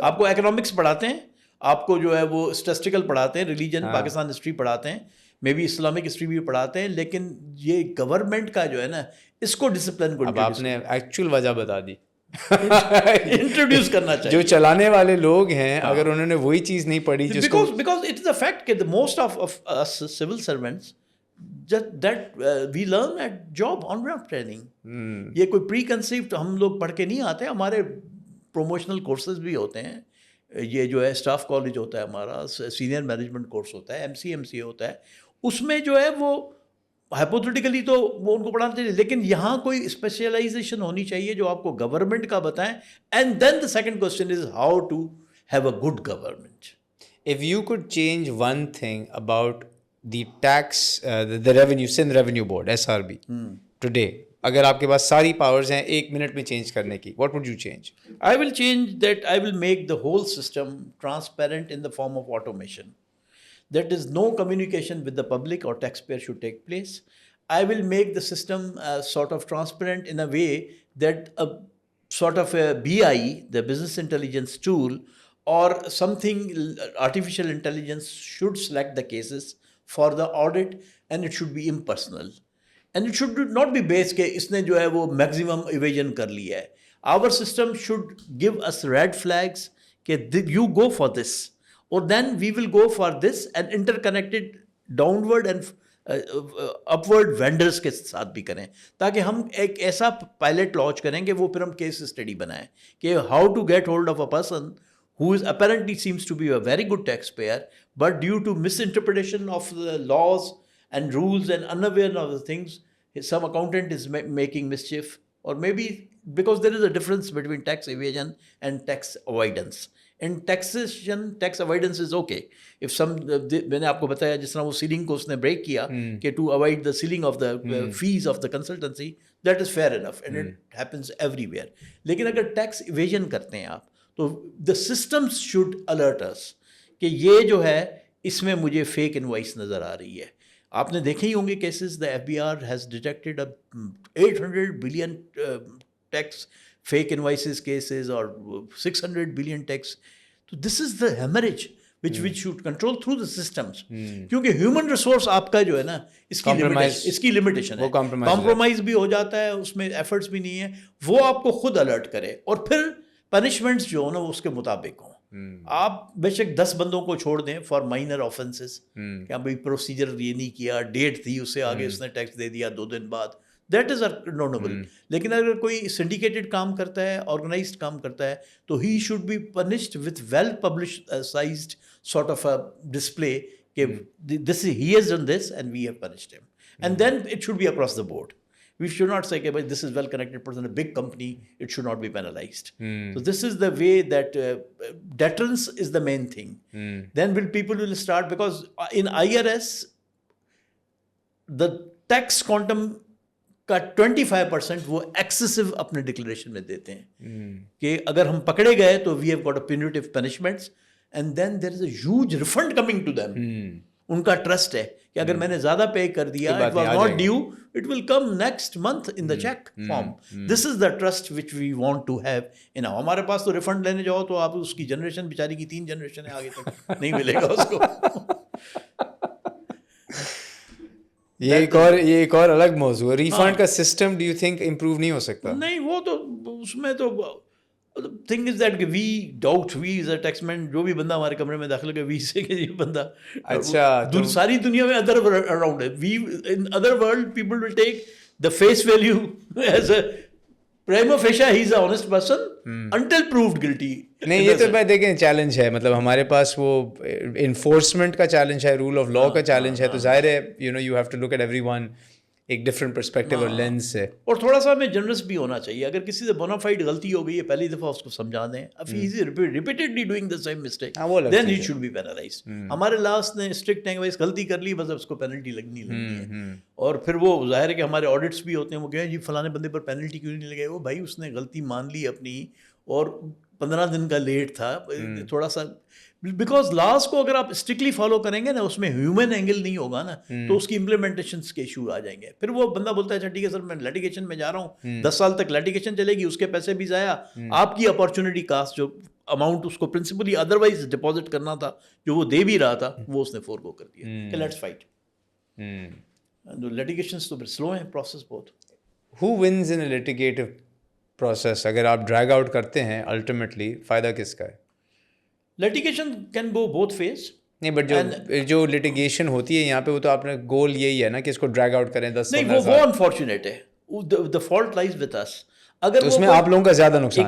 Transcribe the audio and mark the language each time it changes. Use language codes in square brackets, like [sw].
[ur] آپ کو اکنامکس پڑھاتے ہیں, آپ کو جو ہے وہ اسٹیٹسٹیکل پڑھاتے ہیں, ریلیجن پاکستان ہسٹری پڑھاتے ہیں, مے بی اسلامک ہسٹری بھی پڑھاتے ہیں, لیکن یہ گورنمنٹ کا جو ہے نا اس کو ڈسپلن کو آپ نے ایکچوئل وجہ بتا دی, انٹروڈیوس کرنا چاہیے. جو چلانے والے لوگ ہیں اگر انہوں نے وہی چیز نہیں پڑھی جس کو, [en] because it is a fact that the most of us civil servants that we learn at job on job training. [ur] یہ کوئی پری کنسیپٹ ہم لوگ پڑھ کے نہیں آتے, ہمارے پروموشنل کورسز بھی ہوتے ہیں, یہ جو ہے اسٹاف کالج ہوتا ہے ہمارا, سینئر مینجمنٹ کورس ہوتا ہے, ایم سی ہوتا ہے, اس میں جو ہے وہ ہائپوتھیٹیکلی تو وہ ان کو پڑھانا چاہیے, لیکن یہاں کوئی اسپیشلائزیشن ہونی چاہیے جو آپ کو گورنمنٹ کا بتائیں. [en] And then the second question is how to have a good government. if you could change one thing about the tax the revenue Sindh Revenue Board SRB today, [ur] اگر آپ کے پاس ساری پاورز ہیں 1 منٹ میں change کرنے کی, [en] what would you change? I will change that. I will make the whole system transparent in the form of automation. That is, no communication with the public or taxpayer should take place. I will make the system sort of transparent in a way that a sort of a BI, the business intelligence tool, or something, artificial intelligence should select the cases for the audit, and it should be impersonal. And it should not be based [ur] کہ اس نے جو ہے وہ [en] maximum evasion [ur] کر لیا ہے. [en] Our system should give us red flags کہ you go for this, or then we will go for this, and interconnected downward and upward vendors [ur] کے ساتھ بھی کریں, تاکہ ہم ایک ایسا پائلٹ لانچ کریں کہ وہ پھر ہم کیس اسٹڈی بنائیں کہ [en] how to get hold of a person who is apparently seems to be a very good taxpayer, but due to misinterpretation of the laws and rules and unawareness of the things, some accountant is making mischief, or maybe because there is a difference between tax evasion and tax avoidance. In taxation, tax avoidance is okay. If some, [ur] میں نے آپ کو بتایا جس طرح وہ selling کو اس نے بریک کیا کہ [en] to avoid the ceiling of the fees of the consultancy, that is fair enough and it happens everywhere. [ur] لیکن اگر [en] tax evasion [ur] کرتے ہیں آپ تو [en] the systems should alert us [ur] کہ یہ جو ہے اس میں مجھے [en] fake invoice [ur] نظر آ رہی ہے. آپ نے دیکھے ہی ہوں گے cases, [en] the FBR has detected 800 billion tax fake invoices cases or 600 billion tax. So this is the hemorrhage which we should control through the systems. [ur] کیونکہ ہیومن ریسورس آپ کا جو ہے نا اس کی لمیٹیشن ہے, کمپرومائز بھی ہو جاتا ہے, اس میں ایفرٹس بھی نہیں ہے, وہ آپ کو خود الرٹ کرے, اور پھر پنشمنٹس جو ہو نا وہ اس کے مطابق ہوں. آپ بے شک 10 بندوں کو چھوڑ دیں [en] for minor offences, [ur] کہ بھائی پروسیجر یہ نہیں کیا, ڈیٹ تھی اس سے آگے اس نے ٹیکس دے دیا 2 دن بعد, [en] That is notable. [ur] لیکن اگر کوئی سنڈیکیٹڈ کام کرتا ہے, آرگنائزڈ کام کرتا ہے, تو [en] ہی should be punished with well publicised sort of a display کہ this he has done this and we have punished them, and then it should be across the board. We should not say کہ this is well connected person, a big company, it should not be penalized. So this is the way that deterrence is the main thing. Then people will start, because in IRS the tax quantum [ur] کا 25% وہ excessive اپنے declaration میں دیتے ہیں کہ اگر ہم پکڑے گئے تو [en] We have got a punitive punishments, and then there is a huge refund coming to them. [ur] ان کا ٹرسٹ ہے کہ اگر میں نے زیادہ پے کر دیا, [en] It was not due, it will come next month in the cheque form. This is the trust which we want to have in. [ur] ہمارے پاس تو ریفنڈ لینے جاؤ تو آپ اس کی جنریشن بیچاری کی 3 جنریشن آگے تک نہیں ملے گا اس کو. یہ ایک اور الگ موضوع ہے. ریفنڈ کا system [en] do you think improve [ur] نہیں ہو سکتا؟ نہیں, وہ تو اس میں تو [en] thing is that [ur] کہ [en] we doubt, we is a tax man, [ur] جو بھی بندہ ہمارے کمرے میں داخل ہو گیا [en] we say [ur] کہ یہ بندہ اچھا ساری دنیا میں ادر اراؤنڈ ہے. [en] We in other world people will take the face value as a prima facie he is a honest person until proved guilty. [ur] نہیں, یہ تو میں دیکھیں چیلنج ہے, مطلب ہمارے پاس وہ انفورسمنٹ کا چیلنج ہے, رول آف لا کا چیلنج ہے, تو ظاہر ہے [en] You have to look at every one. [ur] एक डिफरेंट पर्सपेक्टिव और लेंस से. اور تھوڑا سا ہمیں جنرس بھی ہونا چاہیے. اگر کسی سے بونافائڈ غلطی ہو گئی ہے پہلی دفعہ اس کو سمجھا دیں. [en] اب he is repeatedly doing the same mistake then he should be penalised. [ur] ہمارے لاس نے اسٹرکٹ ہیں کہ غلطی کر لی بس اس کو پینلٹی لگنی ہے. اور پھر وہ ظاہر ہے کہ ہمارے آڈٹس بھی ہوتے ہیں, وہ کہیں جی فلانے بندے پر پینلٹی کیوں نہیں لگے. وہ بھائی اس نے غلطی مان لی اپنی اور 15 دن کا لیٹ تھا تھوڑا سا. بیکاز لاس کو اگر آپ اسٹرکٹلی فالو کریں گے نا, اس میں ہیومن اینگل نہیں ہوگا نا, تو اس کی امپلیمنٹیشنس کے ایشو آ جائیں گے. پھر وہ بندہ بولتا ہے اچھا ٹھیک ہے سر میں لیٹیگیشن میں جا رہا ہوں, 10 سال تک لیٹیگیشن چلے گی, اس کے پیسے بھی ضائع, آپ کی اپارچونیٹی کاسٹ جو اماؤنٹ اس کو پرنسپلی ادروائز ڈپازٹ کرنا تھا جو وہ دے بھی رہا تھا وہ اس نے فورگو کر دیا کہ [en] Let's fight. [ur] لیٹیگیشنس تو سلو ہیں پروسیس بہت. [en] Who wins in a litigative process? [ur] اگر آپ ڈریگ آؤٹ کرتے ہیں الٹیمیٹلی فائدہ کس کا ہے؟ [en] Litigation can go both phase. [ur] نہیں بٹ جو لٹیگیشن ہوتی ہے یہاں پہ وہ تو آپ نے گول یہی ہے نا کہ اس کو ڈریگ آؤٹ کریں 10 نہیں, وہ انفارچونیٹ ہے. [en] the fault lies with us. [ur] اگر اس میں آپ لوگوں کا زیادہ نقصان ہے.